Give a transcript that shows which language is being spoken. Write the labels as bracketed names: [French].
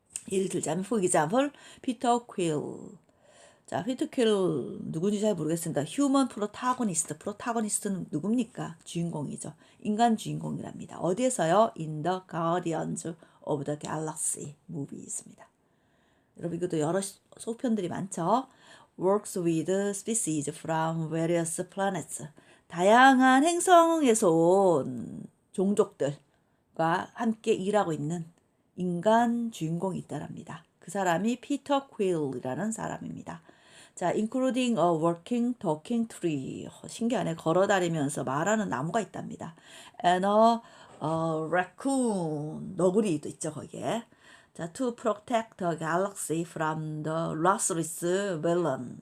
[Korean] 예를 들자면 [English] for example, [Korean] 피터 퀼. 자, 피터 퀼 누군지 잘 모르겠습니다. 휴먼 프로타고니스트. 프로타고니스트는 누굽니까? 주인공이죠. 인간 주인공이랍니다. 어디에서요? [English] In the Guardians of the Galaxy movie [Korean] 입니다. 여러분 이것도 여러 소편들이 많죠. [English] Works with species from various planets. [Korean] 다양한 행성에서 온 종족들과 함께 일하고 있는 인간 주인공이 있다랍니다. 그 사람이 피터 퀼이라는 사람입니다. [English] 자, including a working talking tree. [Korean] 신기하네. 걸어다니면서 말하는 나무가 있답니다. [English] And a raccoon. [Korean] 너구리도 있죠, 거기에. [English] 자, to protect the galaxy from the restless villain.